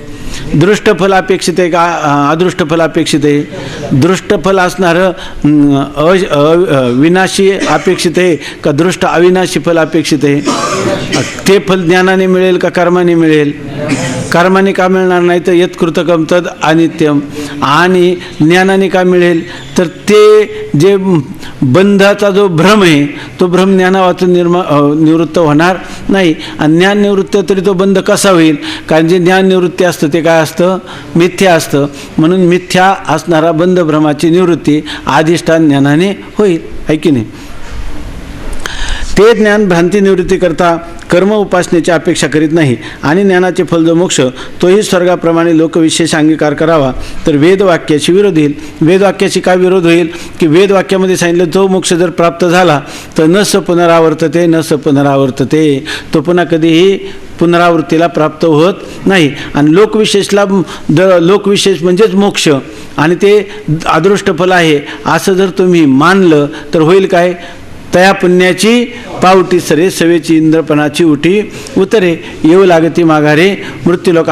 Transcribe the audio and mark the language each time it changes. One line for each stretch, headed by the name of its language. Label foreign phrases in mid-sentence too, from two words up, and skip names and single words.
Marathi: दृष्ट फल अपेक्षित आहे का अदृष्ट फल अपेक्षित आहे? दृष्ट फल असणारं विनाशी अपेक्षित आहे का दृष्ट अविनाशी फल अपेक्षित आहे? ते फल ज्ञानाने मिळेल का कर्माने मिळेल? कर्माने का मिळणार नाही तर
Sanskrit: यत्कृतकम तद अनित्यम,
Marathi: आणि ज्ञानाने का मिळेल तर ते जे बंधाचा जो भ्रम आहे तो भ्रम ज्ञानावाचून निवृत्त होणार नाही. आणि ज्ञान निवृत्त तरी तो बंध कसा होईल? कारण जे ज्ञान निवृत्ती असतं ते काय असतं? मिथ्या असतं. म्हणून मिथ्या असणारा बंध भ्रमाची निवृत्ती अधिष्ठान ज्ञानाने होईल, आहे की नाही? ते ज्ञान भ्रांती निवृत्ती करता कर्म उपासनेची अपेक्षा करीत नाही, आणि ज्ञानाचे फल जो मोक्ष तोही स्वर्गाप्रमाणे लोकविशेष अंगीकार करावा तर वेदवाक्याशी विरोध येईल. वेदवाक्याशी काय विरोध होईल की वेदवाक्यामध्ये सांगितलं जो मोक्ष जर प्राप्त झाला तर
Sanskrit: न स पुनरावर्तते न स पुनरावर्तते,
Marathi: तो पुन्हा कधीही पुनरावृत्तीला प्राप्त होत नाही. आणि लोकविशेष म्हणजेच मोक्ष आणि ते अदृष्ट फल आहे असं जर तुम्ही मानलं तर होईल काय? तया पुण्याची पावटी सरे सवेची इंद्रपणाची उठी उतरे, येऊ लागती माघारे मृत्यूलोक.